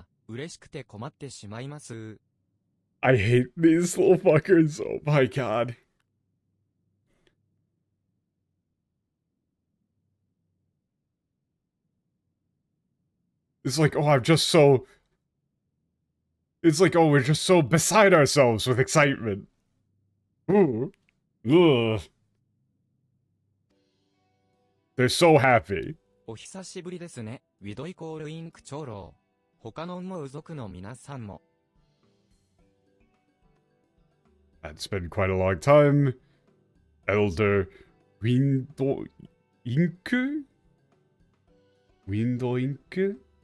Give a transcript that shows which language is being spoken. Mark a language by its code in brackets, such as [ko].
[ja] 嬉しくて困ってしまいます。 [en] I hate these little fuckers. Oh my god. It's like, oh, I'm just so... It's like, oh, we're just so beside ourselves with excitement. Ooh. Ugh. They're so happy. [ja] お久しぶりですね、ウィドイコールインク長老。他のモウ族の皆さんも。 [en] It's been quite a long time. Elder Window Ink? Window Ink?